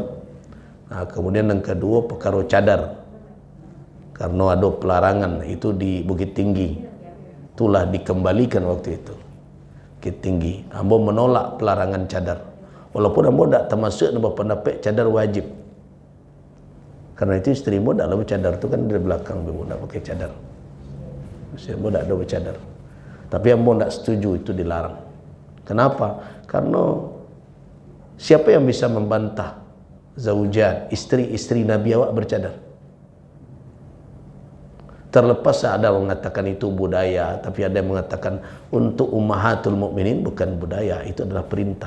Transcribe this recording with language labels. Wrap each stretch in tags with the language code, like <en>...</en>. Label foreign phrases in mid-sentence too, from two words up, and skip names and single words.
<id>Nah, kemudian yang kedua perkara cadar. Karena ada pelarangan itu di Bukit Tinggi. Itulah dikembalikan waktu itu. Bukit Tinggi. Ambo menolak pelarangan cadar. Walaupun ambo tak termasuk dalam pendapat cadar wajib. Karena itu istri ambo tak bercadar tu kan dari belakang ambo tak pakai cadar. Ambo tak ada bercadar. Tapi ambo tak setuju itu dilarang. Kenapa? Karena siapa yang bisa membantah zaujat, istri-istri Nabi awak bercadar? Terlepas ada yang mengatakan itu budaya, tapi ada yang mengatakan untuk</id> <ar>ummahatul mukminin</ar> <id>bukan budaya, itu adalah perintah.</id>